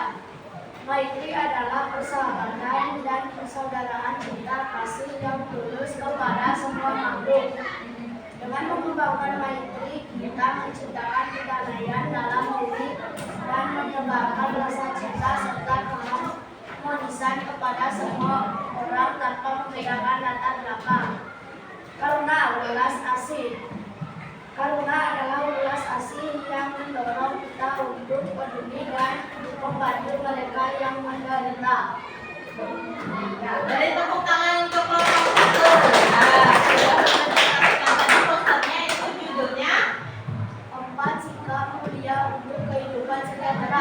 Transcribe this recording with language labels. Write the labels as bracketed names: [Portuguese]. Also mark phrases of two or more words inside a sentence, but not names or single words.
[Indonesian] Maitri adalah persahabatan dan persaudaraan cinta kasih yang tulus kepada semua makhluk. Dengan mengembangkan maitri, kita menciptakan kedamaian dalam diri dan menyebarkan rasa cinta serta keharmonisan kepada semua orang tanpa membedakan latar belakang. Karuna, welas asih. Karuna adalah welas asih yang mendorong kita untuk peduli dan membantu mereka yang menderita. Ya, dari tepuk tangan untuk kelompok 1. Nah, sudah mendengarkan tadi posternya, itu judulnya 4 sikap mulia untuk kehidupan sejahtera.